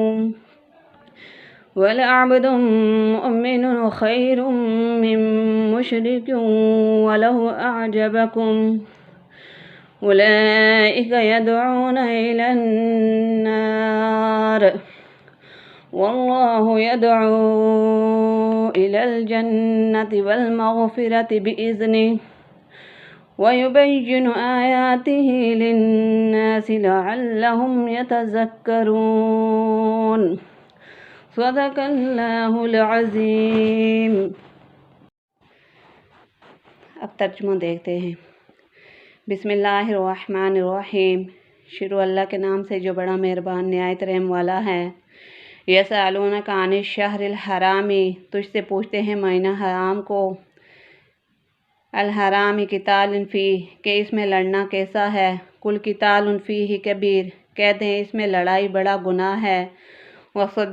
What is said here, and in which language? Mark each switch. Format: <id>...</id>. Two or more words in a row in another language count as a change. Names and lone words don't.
<ar>ولعبد مؤمن خير من مشرك ولو أعجبكم أولئك يدعون إلى النار والله يدعو إلى الجنة والمغفرة بإذنه ويبين آياته للناس لعلهم يتذكرون. صدق اللہ العظیم۔</ar> <ur>اب ترجمہ دیکھتے ہیں۔</ur> <ar>بسم اللہ الرحمن الرحیم۔</ar> <ur>شروع اللہ کے نام سے جو بڑا مہربان نہایت رحم والا ہے۔</ur> <ar>یسألونک عن الشہر الحرام،</ar> <ur>تجھ سے پوچھتے ہیں مہینہ حرام کو،</ur> <ar>الحرام قتال فیہ،</ar> <ur>کہ اس میں لڑنا کیسا ہے،</ur> <ar>کل قتال فیہ کبیر،</ar> <ur>کہتے ہیں اس میں لڑائی بڑا گناہ ہے، وصد</ur>